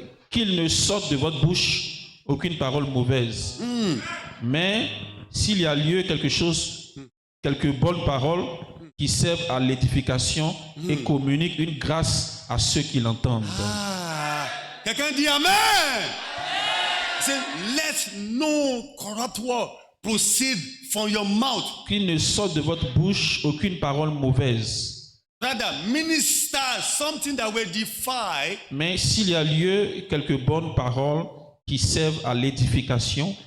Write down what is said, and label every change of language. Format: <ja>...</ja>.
<fr>Qu'il ne sorte de votre bouche aucune parole mauvaise. Mais s'il y a lieu quelques bonnes paroles qui servent à l'édification et communiquent une grâce à ceux qui l'entendent. Quelqu'un dit Amen.</fr> <en>Say, let no corrupt word proceed from your mouth.</en> <fr>Qu'il ne sorte de votre bouche aucune parole mauvaise.</fr> <en>Rather, minister something that will edify.</en> <fr>Mais s'il y a lieu, quelques bonnes paroles qui servent à l'édification</fr>